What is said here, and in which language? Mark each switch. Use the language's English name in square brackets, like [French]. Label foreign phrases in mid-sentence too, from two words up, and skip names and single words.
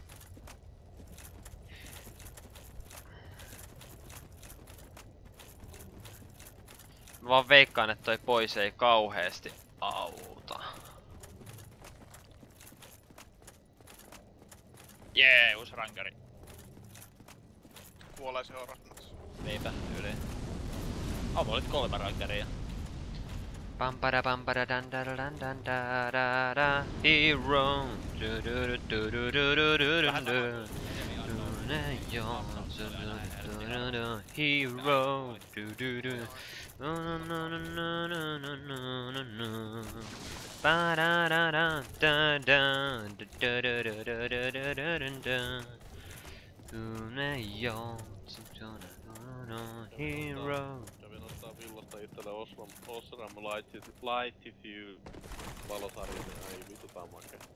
[Finnish] Mä vaan veikkaan, että toi poise ei kauheesti auta. Jee, uusi rankari. Kuolee seuraavassa. Niinpä, yli. Mulla oli 3 rankaria. Pampara pampara dan da da dan dan da da da hero du du du du du du du du du du hero du du du no no no no no no no no no ba da da da da da da da da da da da da da da hero. Kävin ottaa villasta itselle Osram Lightify valosarja, niin ei vittu tää on makea.